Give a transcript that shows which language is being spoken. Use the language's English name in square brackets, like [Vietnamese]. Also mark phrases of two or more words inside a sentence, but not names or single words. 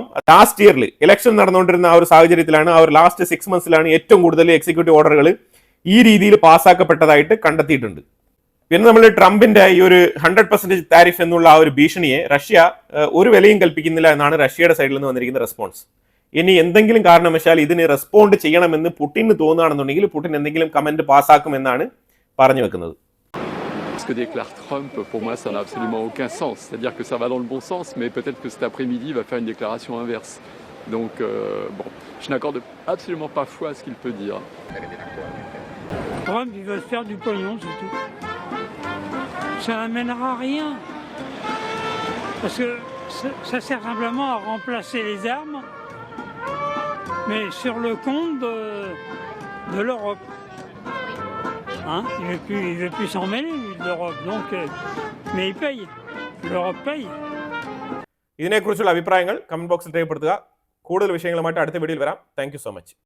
[English] last year [Malayalam] ഇലക്ഷൻ നടന്നുകൊണ്ടിരുന്ന ആ ഒരു സാഹചര്യത്തിലാണ് ആ ഒരു [English] last 6 months [Malayalam] ലാണ് ഏറ്റവും കൂടുതൽ [English] executive orders [Malayalam] ഈ രീതിയിൽ പാസ്സാക്കപ്പെട്ടതായിട്ട് കണ്ടെത്തിയിട്ടുണ്ട്. പിന്നെ നമ്മൾ ട്രംപിന്റെ ഈ ഒരു 100% താരിഫ് എന്നുള്ള ആ ഒരു ഭീഷണിയെ റഷ്യ ഒരു വിലയും കൽപ്പിക്കുന്നില്ല എന്നാണ് റഷ്യയുടെ സൈഡിൽ നിന്ന് വന്നിരിക്കുന്ന റെസ്പോൺസ്. ഇനി എന്തെങ്കിലും കാരണവശാൽ ഇതിന് റെസ്പോണ്ട് ചെയ്യണമെന്ന് പുടിന് തോന്നുകയാണെന്നുണ്ടെങ്കിൽ പുടിൻ എന്തെങ്കിലും കമന്റ് പാസ്സാക്കുമെന്നാണ് പറഞ്ഞു വെക്കുന്നത്. [French] Ce que déclare Trump, pour moi, ça n'a absolument aucun sens. C'est-à-dire que ça va dans le bon sens, mais peut-être que cet après-midi, il va faire une déclaration inverse. Donc, bon, je n'accorde absolument pas foi à ce qu'il peut dire. Trump, il veut se faire du pognon, c'est tout. Ça n'amènera à rien. Parce que ça sert simplement à remplacer les armes, mais sur le compte de l'Europe. Hein? Il veut plus s'en mêler, lui, de l'Europe. Donc, mais il paye. L'Europe paye. [Malayalam] ഇതിനെക്കുറിച്ചുള്ള അഭിപ്രായങ്ങൾ [English] comment box [Malayalam] രേഖപ്പെടുത്തുക. കൂടുതൽ വിഷയങ്ങളുമായിട്ട് അടുത്ത വീഡിയോയിൽ വരാം. [English] thank you so much.